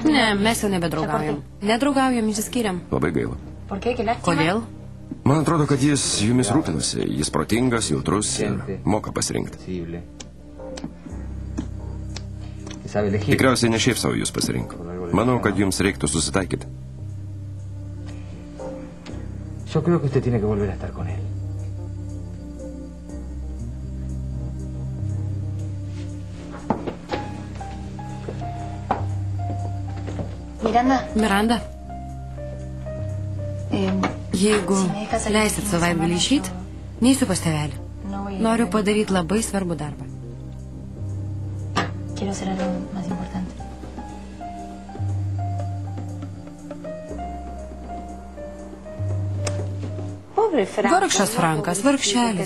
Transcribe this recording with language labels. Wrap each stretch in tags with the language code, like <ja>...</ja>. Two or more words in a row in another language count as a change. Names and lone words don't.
<lt>Ne, mes jau nebedraugaujam. Nedraugaujam, išsiskiriam. Labai gaila. Kodėl? Man atrodo, kad jis jumis rūpinasi. Jis protingas, jautrus ir moka pasirinkti. Tikriausiai ne šiaip savo jūs pasirinko. Manau, kad jums reiktų susitaikyti.</lt> <es>Yo creo que usted tiene que volver a estar con él.</es> <lt>Miranda, jeigu leisit savaitgalį išeiti, neįsiu pas tėvelį. Noriu padaryti labai svarbų darbą. Vargšas Frankas, vargšelis.</lt>